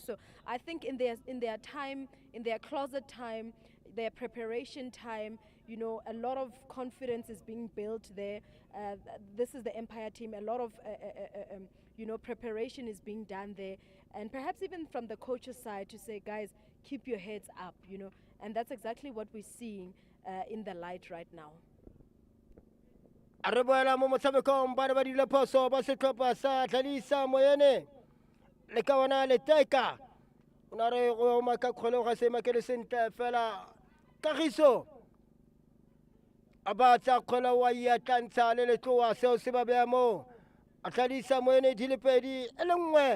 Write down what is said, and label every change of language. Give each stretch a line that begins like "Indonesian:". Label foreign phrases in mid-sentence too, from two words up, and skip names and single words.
English: So I think in their time, in their closet time, their preparation time, you know, a lot of confidence is being built there. This is the Empire team. A lot of you know, preparation is being done there, and perhaps even from the coach's side to say, guys, keep your heads up, you know, and that's exactly what we're seeing. in the light right now.
Tswana: a re boela mo motshamekong ba ne ba dile phoso ba setlhopha sa Dlalisa Moyeni le ka bona Leteka o na re go maka kgole ga se makele sentle fela Kagiso a ba tsa kgole wa ya tlantsha le letloa seo se ba bea mo a Dlalisa Moyeni di le pedi e le nngwe